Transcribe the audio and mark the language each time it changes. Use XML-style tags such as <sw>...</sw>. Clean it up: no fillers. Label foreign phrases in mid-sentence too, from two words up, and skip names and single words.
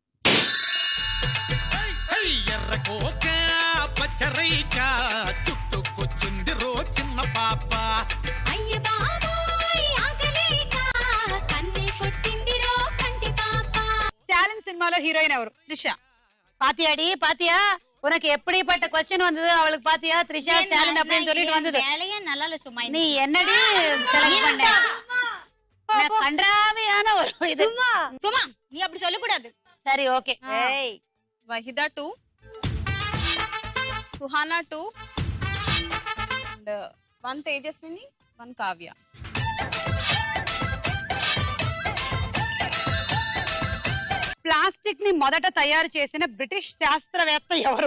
<te>ఎర్రకోక పచ్చరైక చుట్టుకొచ్చింది రో చిన్న పాప. అయ్య బాబాయ్ ఆగలేక కన్నే కొట్టిందిరో కంటి పాప. ఛాలెంజ్ సినిమాలో హీరోయిన్ ఎవరు? త్రిష.</te> <ta>பாத்தியாடி பாத்தியா, உனக்கு எப்படிப்பட்ட கொஸ்டின் வந்தது? அவளுக்கு பாத்தியா த்ரிஷா சேலஞ்ச் அப்படின்னு சொல்லிட்டு வந்தது. வேலையே நல்லா இல்ல சும்மா. நீ என்னடி செலக்ட் பண்ண? நான் கண்டராவியான ஒரு இது. சும்மா நீ அப்படி சொல்ல கூடாது. சரி ஓகே.</ta> <te>ఏయ్ వహిదా 2, సుహానా 2 అండ్ 1 తేజస్విని, 1 కావ్య. ప్లాస్టిక్ ని మొదట తయారు చేసిన బ్రిటిష్ శాస్త్రవేత్త ఎవరు?</te>